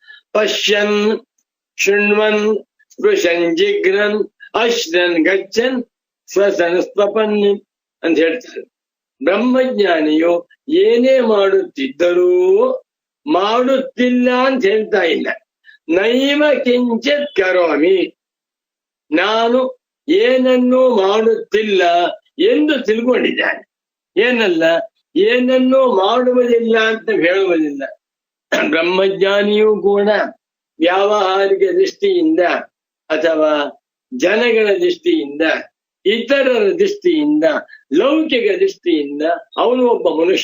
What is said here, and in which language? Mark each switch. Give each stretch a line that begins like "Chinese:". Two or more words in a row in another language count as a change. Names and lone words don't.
Sanskrit: ಪಶ್ಯನ್ ಶೃಣ್ವನ್ ಸ್ಪೃಶನ್ ಜಿಗ್ರನ್ ಅಶ್ರನ್ ಗಚ್ಚನ್ ಸ್ವಸನ್ ಸ್ವಪನ್
Kannada: ಅಂತ ಹೇಳ್ತಾರೆ. ಬ್ರಹ್ಮಜ್ಞಾನಿಯು ಏನೇ ಮಾಡುತ್ತಿದ್ದರೂ ಮಾಡುತ್ತಿಲ್ಲ ಅಂತ ಹೇಳ್ತಾ ಇಲ್ಲ.
Sanskrit: ನೈವ ಕಿಂಚಿತ್ ಕರೋಮಿ,
Kannada: ನಾನು ಏನನ್ನೂ ಮಾಡುತ್ತಿಲ್ಲ ಎಂದು ತಿಳ್ಕೊಂಡಿದ್ದಾನೆ. ಏನಲ್ಲ, ಏನನ್ನೂ ಮಾಡುವುದಿಲ್ಲ ಅಂತ ಹೇಳುವುದಿಲ್ಲ. ಬ್ರಹ್ಮಜ್ಞಾನಿಯೂ ಕೂಡ ವ್ಯಾವಹಾರಿಕ ದೃಷ್ಟಿಯಿಂದ ಅಥವಾ ಜನಗಳ ದೃಷ್ಟಿಯಿಂದ, ಇತರರ ದೃಷ್ಟಿಯಿಂದ, ಲೌಕಿಕ ದೃಷ್ಟಿಯಿಂದ ಅವನು ಒಬ್ಬ ಮನುಷ್ಯ.